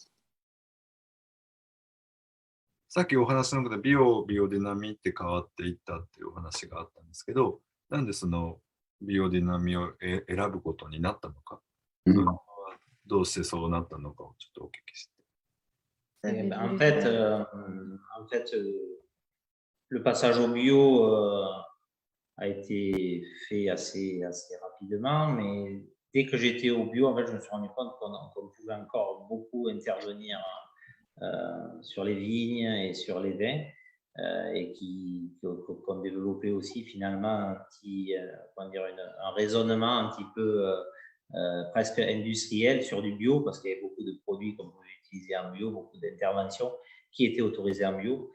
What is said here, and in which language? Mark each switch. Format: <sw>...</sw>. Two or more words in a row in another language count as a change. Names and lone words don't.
<ja>さっきお話の中でビオディナミって変わっていったっていうお話があったんですけど、なんでそのビオディナミを選ぶことになったのか、どうしてそうなったのかをちょっとお聞きして。</ja> <fr>En fait, le passage au bio a été fait assez rapidement, mais dès que j'étais au bio, en fait, je me suis rendu compte qu'on pouvait encore beaucoup intervenir sur les vignes et sur les vins, et qu'on développait aussi finalement un raisonnement un petit peu presque industriel sur du bio, parce qu'il y avait beaucoup de produits qu'on pouvait utiliser en bio, beaucoup d'interventions qui étaient autorisées en bio.</fr>